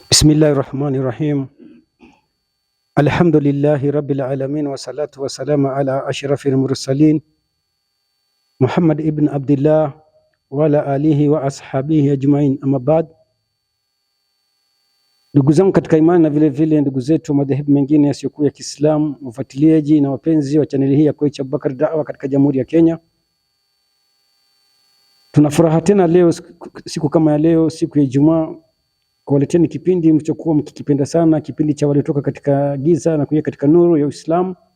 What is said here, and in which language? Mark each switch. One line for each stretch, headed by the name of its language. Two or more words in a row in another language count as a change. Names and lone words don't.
Arabic: بسم الله الرحمن الرحيم. الحمد لله رب العالمين والصلاة والسلام على أشرف المرسلين محمد بن عبد الله وعلى آله وأصحابه أجمعين، أما بعد.
Swahili: Ndugu zangu katika imani na vile vile ndugu zetu madhehebu mengine yasiyokuwa ya Kiislamu, wafuatiliaji na wapenzi wa chaneli hii ya Koicha Abubakar Da'wa katika Jamhuri ya Kenya, tuna furaha tena leo, siku kama ya leo, siku ya Ijumaa, kuwaleteni kipindi mlichokuwa mkikipenda sana, kipindi cha waliotoka katika giza na kuingia katika nuru ya Uislamu.